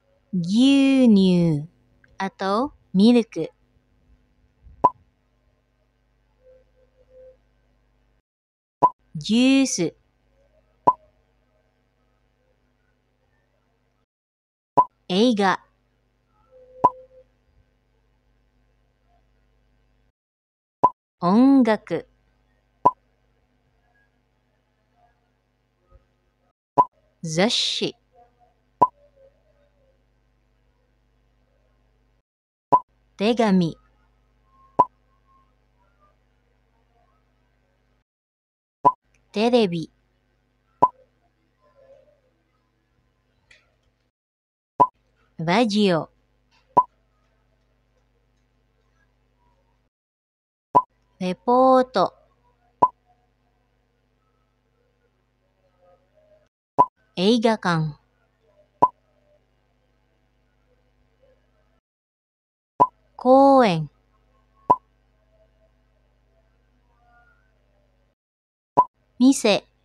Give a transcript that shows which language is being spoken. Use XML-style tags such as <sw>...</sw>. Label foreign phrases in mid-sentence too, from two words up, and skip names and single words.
<id>牛乳 atau milk. Jus,</id> <ja>eiga, ongaku, 雑誌、手紙、テレビ, radio, レポート、映画館、公園、店,</ja>